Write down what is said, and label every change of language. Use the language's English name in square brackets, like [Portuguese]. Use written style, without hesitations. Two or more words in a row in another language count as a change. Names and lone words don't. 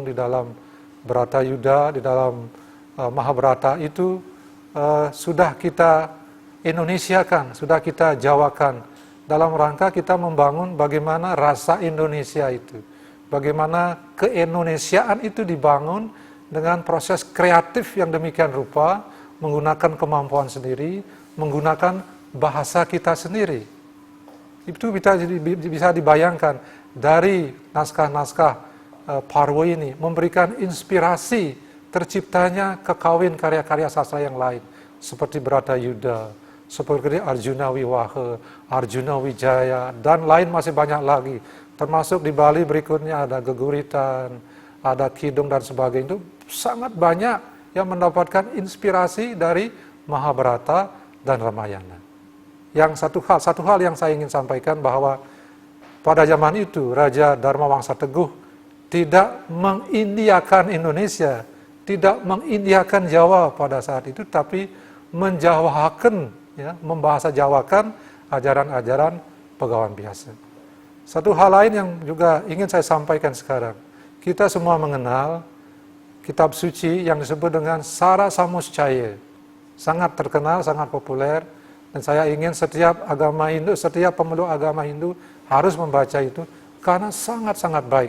[Indonesian] di dalam Bharata Yuddha, di dalam Mahabharata itu sudah kita Indonesiakan, sudah kita Jawakan dalam rangka kita membangun bagaimana rasa Indonesia itu, bagaimana keindonesiaan itu dibangun dengan proses kreatif yang demikian rupa, menggunakan kemampuan sendiri, menggunakan bahasa kita sendiri. Itu bisa dibayangkan dari naskah-naskah Parwa ini memberikan inspirasi terciptanya kekawin karya-karya sastra yang lain, seperti Bharata Yuddha, seperti Arjuna Wiwaha, Arjuna Wijaya, dan lain masih banyak lagi. Termasuk di Bali berikutnya ada Geguritan, ada Kidung dan sebagainya. Itu sangat banyak yang mendapatkan inspirasi dari Mahabharata dan Ramayana. Yang satu hal yang saya ingin sampaikan bahwa pada zaman itu Raja Dharma Wangsa Teguh tidak mengindiakan Indonesia, tidak mengindiakan Jawa pada saat itu, tapi menjawakan, ya, membahasa Jawakan ajaran-ajaran Pegawan Biasa. Satu hal lain yang juga ingin saya sampaikan sekarang, kita semua mengenal kitab suci yang disebut dengan Sara Samuscaya, sangat terkenal, sangat populer, dan saya ingin setiap agama Hindu, setiap pemeluk agama Hindu harus membaca itu karena sangat-sangat baik.